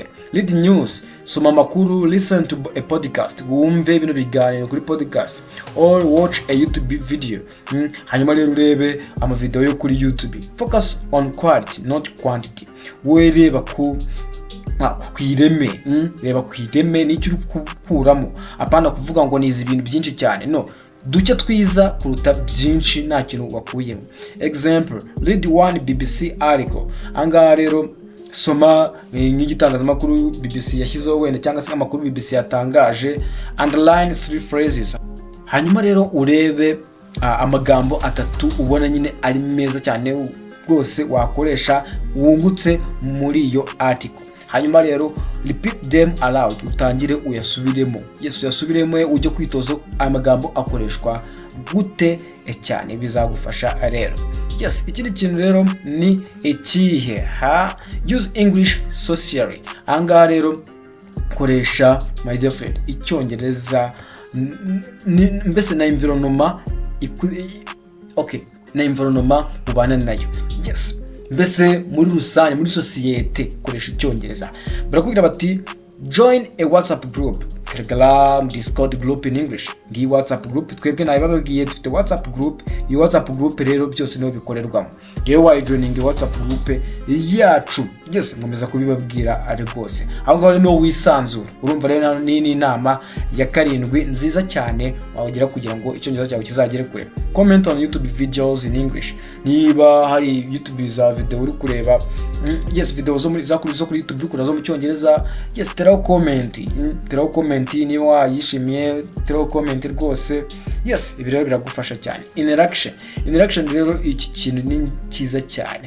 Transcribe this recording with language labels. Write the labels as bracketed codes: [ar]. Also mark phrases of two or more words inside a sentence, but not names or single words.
[en] Read news, [rw] soma makuru, [en] listen to a podcast, [rw] wumve bino biganiro kuri podcast, [en] or watch a YouTube video. [rw] Hanyuma rero urebe ama video yo kuri YouTube. [en] Focus on quality not quantity. [rw] Wereba ku kwireme, reba kwireme n'icyo uri gukuramo. Apana kuvuga ngo nizi ibintu byinshi cyane. No, duce twiza kuruta byinshi nta kintu wakuyemo. [en] Example, read one BBC article. [rw] Anga rero soma nk'igitangazamakuru BBC yashyizeho wenda cyangwa se amakuru BBC yatangaje. [en] Underline 3 phrases. [rw] Hanyuma rero urebe amagambo 3 ubona nyine ari meza cyane rwose wakoresha wungutse muri iyo article. Hanyuma rero [en] repeat them aloud, [rw] utangire uyasubiremo. Yes, uyasubiremo ujye kwitoza amagambo akoreshwa gute cyane, bizagufasha rero. Yes, ikindi kintu rero ni ikihe? [en] Use English socially. [rw] Anga rero koresha [en] my dear friend [rw] Icyongereza mbese na environment na environment ubana nayo. Yes, mbese muri rusange muri societe koresha Icyongereza. Barakubwira bati [en] join a WhatsApp group, Telegram, Discord group in English. [rw] Ngi WhatsApp group twebwe nayo bababwiye dufite WhatsApp group. Iyi WhatsApp group rero byose niho bikorerwamo. [en] Rero why joining WhatsApp group yacu. [rw] Yes, nkomeza kubibabwira ari rwose. Aho ngaho no wisanzura. Urumva rero ni inama ya 7 nziza cyane wagira kugira ngo Icyongereza cyawe kizagere kure. [en] Comment on YouTube videos in English. [rw] Niba hari YouTube za video uri kureba, yes, video zo muri YouTube uri kurazo mu Cyongereza, yes, teraho comment niba wayishimiye, teraho comment rwose. Yes, ibi rero biragufasha cyane. Interaction rero iki kintu ni cyiza cyane.